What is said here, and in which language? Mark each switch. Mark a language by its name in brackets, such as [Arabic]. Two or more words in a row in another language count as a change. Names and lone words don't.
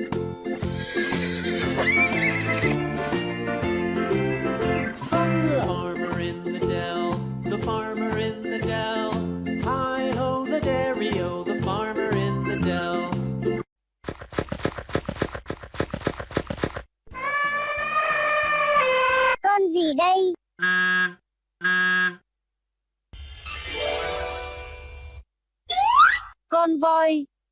[Vietnamese] Con ngựa. [English] Farmer in the dell. The farmer in the dell. Hi ho the dairy-o, the farmer in the dell. [Vietnamese] Con gì đây? Con voi.